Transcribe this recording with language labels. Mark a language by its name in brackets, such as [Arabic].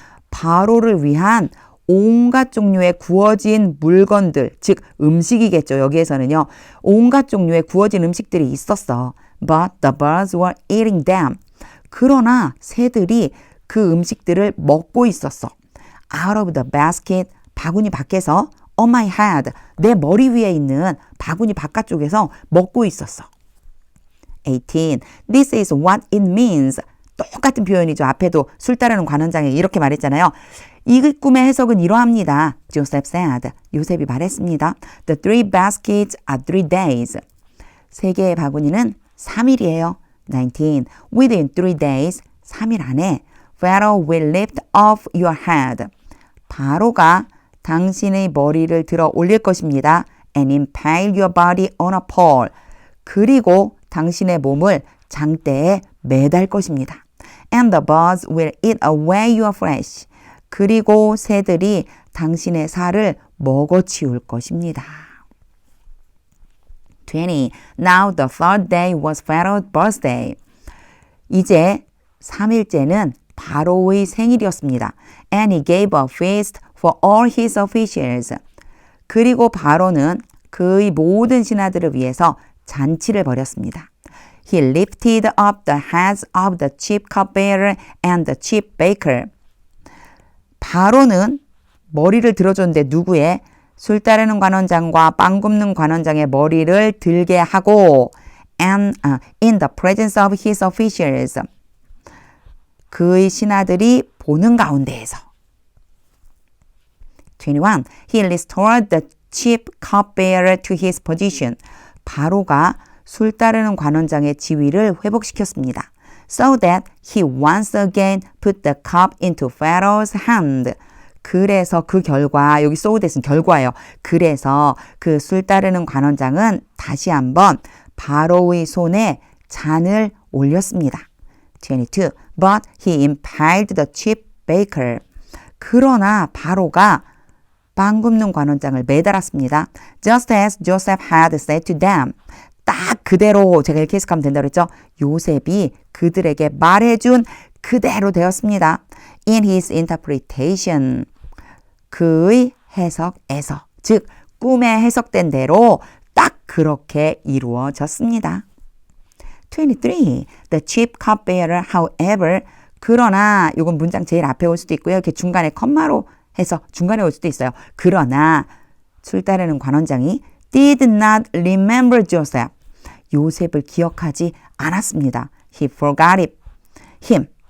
[Korean] 바로를 위한 온갖 종류의 구워진 물건들, 즉 음식이겠죠. 여기에서는요. 온갖 종류의 구워진 음식들이 있었어. [English] But the birds were eating them. [Korean] 그러나 새들이 그 음식들을 먹고 있었어. [English] Out of the basket, [Korean] 바구니 밖에서 [English] on my head, [Korean] 내 머리 위에 있는 바구니 바깥쪽에서 먹고 있었어. [English] 18. This is what it means. [Korean] 똑같은 표현이죠. 앞에도 술 따르는 관원장이 이렇게 말했잖아요. 이 꿈의 해석은 이러합니다. [English] Joseph said. [Korean] 요셉이 말했습니다. [English] The 3 baskets are 3 days. [Korean] 3개의 바구니는 3일이에요. [English] 19. Within 3 days, [Korean] 3일 안에 [English] Pharaoh will lift off your head. [Korean] 바로가 당신의 머리를 들어 올릴 것입니다. [English] And impale your body on a pole. [Korean] 그리고 당신의 몸을 장대에 매달 것입니다. [English] And the birds will eat away your flesh. [Korean] 그리고 새들이 당신의 살을 먹어치울 것입니다. 20. [English] Now the third day was Pharaoh's birthday. [Korean] 이제 3일째는 바로의 생일이었습니다. [English] And he gave a feast for all his officials. [Korean] 그리고 바로는 그의 모든 신하들을 위해서 잔치를 벌였습니다. [English] He lifted up the heads of the chief cupbearer and the chief baker. [Korean] 바로는 머리를 들어줬는데 누구의? 술 따르는 관원장과 빵 굽는 관원장의 머리를 들게 하고 [English] and in the presence of his officials. [Korean] 그의 신하들이 보는 가운데에서. 21. [English] He restored the chief cupbearer to his position. [Korean] 바로가 술 따르는 관원장의 지위를 회복시켰습니다. [English] So that he once again put the cup into Pharaoh's hand. [Korean] 그래서 그 결과, 여기 so that은 결과예요. 그래서 그 술 따르는 관원장은 다시 한번 바로의 손에 잔을 올렸습니다. 22. [English] But he impaled the chief baker. [Korean] 그러나 바로가 빵 굽는 관원장을 매달았습니다. [English] Just as Joseph had said to them. [Korean] 딱 그대로 제가 이렇게 해석하면 된다고 했죠. 요셉이 그들에게 말해준 그대로 되었습니다. [English] In his interpretation. [Korean] 그의 해석에서, 즉 꿈에 해석된 대로 딱 그렇게 이루어졌습니다. 23. [English] The chief cupbearer, however. [Korean] 그러나 이건 문장 제일 앞에 올 수도 있고요. 이렇게 중간에 컴마로 해서 중간에 올 수도 있어요. 그러나 술 따르는 관원장이 [English] did not remember Joseph. [Korean] 요셉을 기억하지 않았습니다. [English] He forgot it. him.